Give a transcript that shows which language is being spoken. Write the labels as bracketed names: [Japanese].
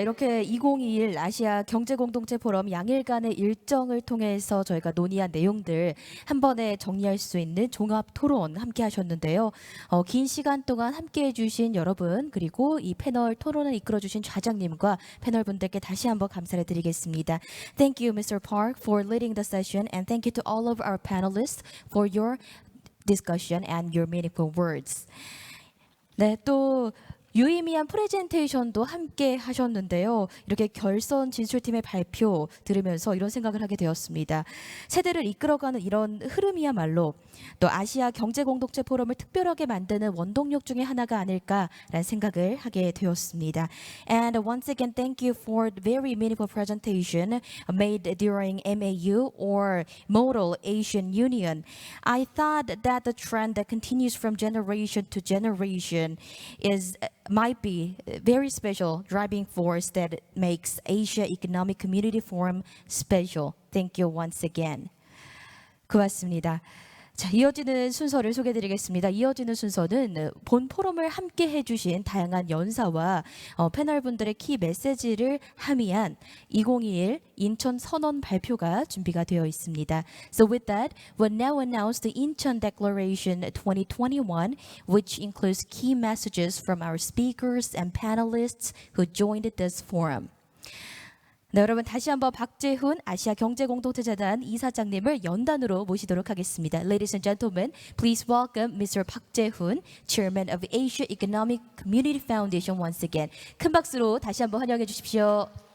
[Korean] 이렇게 2021 아시아 경제공동체포럼 양일간의 일정을 통해서 저희가 논의한 내용들 한 번에 정리할 수 있는 종합토론 함께 하셨는데요. 긴 시간 동안 함께 해주신 여러분, 그리고 이 패널 토론을 이끌어주신 좌장님과 패널 분들께 다시 한번 감사를 드리겠습니다. [English] Thank you, Mr. Park, for leading the session, and thank you to all of our panelists for your discussion and your meaningful words. [Korean] 네, 또 유의미한 프레젠테이션도 함께 하셨는데요. 이렇게 결선 진출팀의 발표 들으면서 이런 생각을 하게 되었습니다. 세대를 이끌어가는 이런 흐름이야말로 또 아시아 경제공동체 포럼을 특별하게 만드는 원동력 중에 하나가 아닐까라는 생각을 하게 되었습니다. [English] And once again, thank you for the very meaningful presentation made during MAU or Model Asian Union. I thought that the trend that continues from generation to generation might be a very special driving force that makes Asia Economic Community Forum special. Thank you once again. [Korean] 고맙습니다. 자, 이어지는 순서를 소개해드리겠습니다. 이어지는 순서는 본 포럼을 함께 해주신 다양한 연사와 패널분들의 키 메시지를 함의한 2021 인천 선언 발표가 준비가 되어 있습니다. [English] So with that, we'll now announce the Incheon Declaration 2021, which includes key messages from our speakers and panelists who joined this forum. [Korean] 네, 여러분 다시 한번 박재훈 아시아경제공동체재단 이사장님을 연단으로 모시도록 하겠습니다. [English] Ladies and gentlemen, please welcome Mr. Park Jae-hoon, Chairman of Asia Economic Community Foundation once again. [Korean] 큰 박수로 다시 한번 환영해 주십시오.